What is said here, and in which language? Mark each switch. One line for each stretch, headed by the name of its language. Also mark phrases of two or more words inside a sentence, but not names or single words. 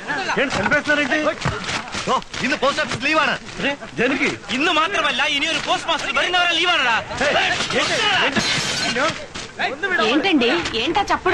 Telugu: ఏంటి చంపేస్తున్నారేంటి?
Malayalam: ഇന്ന് പോസ്റ്റ് ഓഫീസ് ലീവാണ്.
Telugu: దేనికి?
Malayalam: ഇന്ന് മാത്രമല്ല ഇനി ഒരു പോസ്റ്റ് മാസ്റ്റർ വരുന്നവരെ ലീവാണടാ.
Telugu: ఏంటండి ఏంటా చప్పుడు?